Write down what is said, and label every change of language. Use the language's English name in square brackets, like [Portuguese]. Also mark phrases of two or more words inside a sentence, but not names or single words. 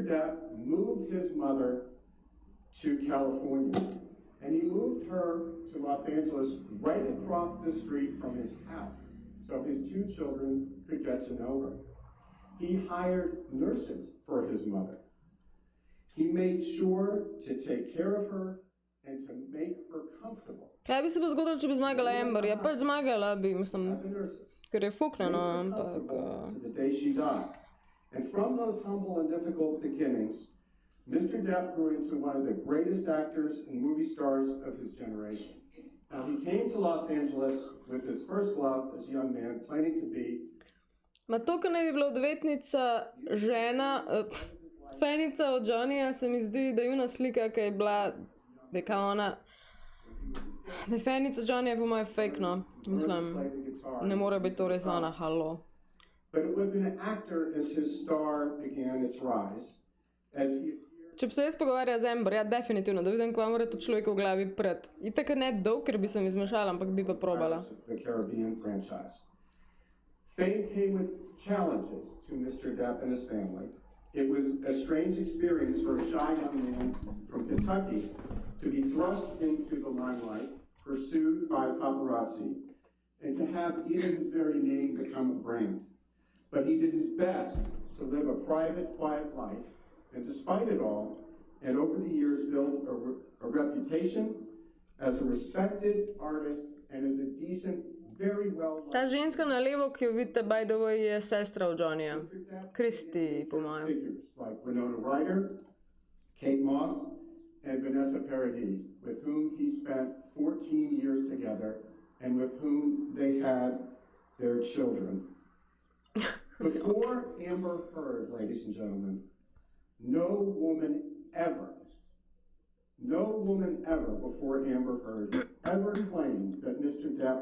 [English] Depp moved his mother to California, and he moved her to Los Angeles right across the street from his house, so his two children could get to know her. He hired nurses for his mother. He made sure to take care of her and to make her comfortable. [Slovenian] Kaj bi se pa zgodilo, če bi zmagala Amber? Ja, pač zmagala bi, mislim, ker je fuknjeno, ampak... [English] To the day she died. And from those humble and difficult beginnings, Mr. Depp grew into one of the greatest actors and movie stars of his generation. Now, he came to Los Angeles with his first love as a young man, planning to be... [Slovenian] Ma to, ko ne bi bila odvetnica žena, fenica od Johnnyja, se mi zdi, da je una slika, ki je bila, da je kao ona... Da je fenica Johnnyja po moje fake, no. Mislim, ne more biti to res ona, halo. [English] But it was an actor as his star began its rise, as he... [Slovenian] Če bi se jaz pogovarjala z Amber, ja, definitivno, da vidim, kva mora to človeka v glavi pred. Itak ne dolg, ker bi se mi zmešala, ampak bi pa probala. [English] The Caribbean franchise. Fame came with challenges to Mr. Depp and his family. It was a strange experience for a shy young man from Kentucky to be thrust into the limelight, pursued by paparazzi, and to have even his very name become a brand. But he did his best to live a private, quiet life, and despite it all, and over the years built a reputation as a respected artist and as a decent, very well-liked... [Slovenian] Ta ženska na levo, ki jo vidite, [English] by the way, [Slovenian] je sestra od Johnnyja. Christy, po mojem. [English] Figures like Winona Ryder, Kate Moss, and Vanessa Paradis, with whom he spent 14 years together, and with whom they had their children. Before Amber Heard, ladies and gentlemen, no woman ever before Amber Heard ever claimed that Mr.